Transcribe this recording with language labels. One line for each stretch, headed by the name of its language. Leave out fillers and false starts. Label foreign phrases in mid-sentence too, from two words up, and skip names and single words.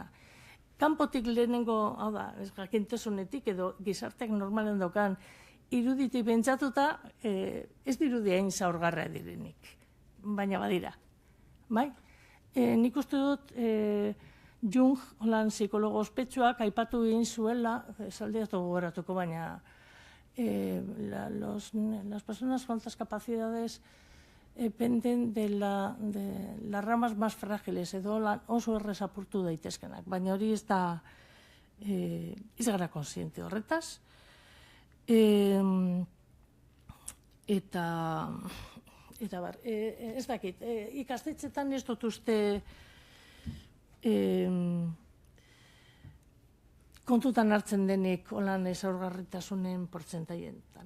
Basque: Kanpotik lehenengo, hau da, jakintasunetik edo gizarteak normalen daukan iruditik pentsatuta, ez dirudi hain zaurgarra direnik, baina badira. Bai? Nik uste dut Jung, holan psikologo ospetsuak, aipatu egin zuela, esaldiatu gogoratuko, baina
Spanish: las personas con altas capacidades dependen de las ramas más frágiles,
Basque: edo oso errez apurtu daitezkenak, baina hori ez da, ez gara konsiente horretaz. Eta bar, ez dakit, ikastetxetan ez dut uste kontutan hartzen denik holan zaurgarritasunen portzentaietan.